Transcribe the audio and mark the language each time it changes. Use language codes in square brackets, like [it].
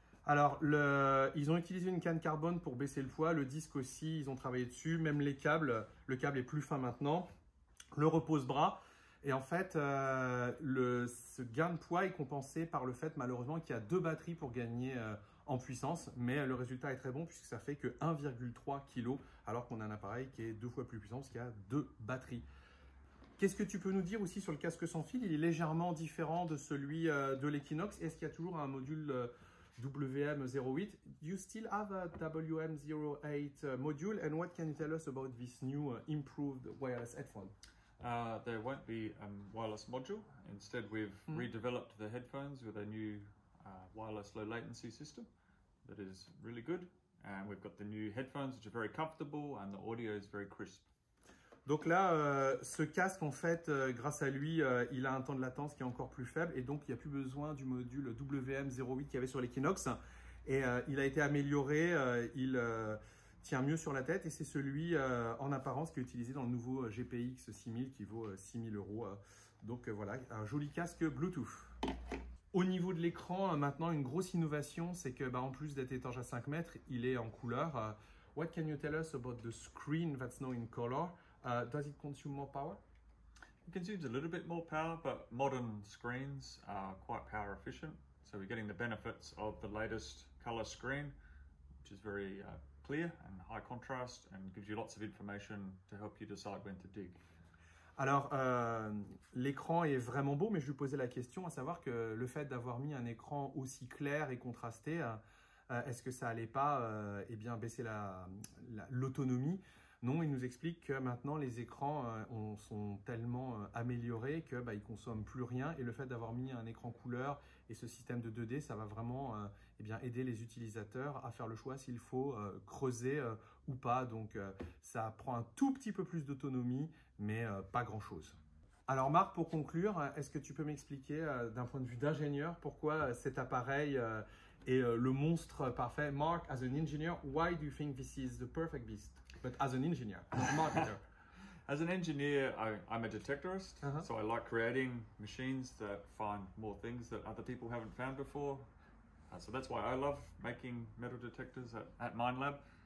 [fr] Alors, ils ont utilisé une canne carbone pour baisser le poids. Le disque aussi, ils ont travaillé dessus. Même les câbles, le câble est plus fin maintenant. Le repose-bras. Et en fait, ce gain de poids est compensé par le fait, malheureusement, qu'il y a 2 batteries pour gagner en puissance. Mais le résultat est très bon puisque ça fait que 1,3 kg alors qu'on a un appareil qui est 2 fois plus puissant parce qu'il y a 2 batteries. Qu'est-ce que tu peux nous dire aussi sur le casque sans fil? Il est légèrement différent de celui de l'Equinox. Est-ce qu'il y a toujours un module WM08? [en] You still have a WM08 module, and what can you tell us about this new improved wireless headphone? There won't be a wireless module. Instead, we've redeveloped the headphones with a new wireless low latency system that is really good and we've got the new headphones which are very comfortable and the audio is very crisp. [fr] Donc là, ce casque, en fait, grâce à lui, il a un temps de latence qui est encore plus faible et donc il n'y a plus besoin du module WM08 qu'il y avait sur l'Equinox. Et il a été amélioré, il tient mieux sur la tête et c'est celui en apparence qui est utilisé dans le nouveau GPX 6000 qui vaut 6 000 €. Donc voilà, un joli casque Bluetooth. Au niveau de l'écran, maintenant, une grosse innovation, c'est que en plus d'être étanche à 5 mètres, il est en couleur. [en] What can you tell us about the screen that's now in color? Does it consume more power? It consumes a little bit more power, but modern screens are quite power efficient. So we're getting the benefits of the latest color screen, which is very clear and high contrast and gives you lots of information to help you decide when to dig. [fr] Alors, l'écran est vraiment beau, mais je lui posais la question, à savoir que le fait d'avoir mis un écran aussi clair et contrasté, est-ce que ça allait pas baisser l'autonomie? Non, il nous explique que maintenant les écrans sont tellement améliorés que ils consomment plus rien et le fait d'avoir mis un écran couleur et ce système de 2D, ça va vraiment aider les utilisateurs à faire le choix s'il faut creuser ou pas. Donc ça prend un tout petit peu plus d'autonomie, mais pas grand-chose. Alors Marc, pour conclure, est-ce que tu peux m'expliquer d'un point de vue d'ingénieur pourquoi cet appareil est le monstre parfait? [en] Mark, as an engineer, why do you think this is the perfect beast? But as an engineer, not a marketer. As an engineer, I'm a detectorist, so I like creating machines that find more things that other people haven't found before. So that's why I love making metal detectors at Minelab.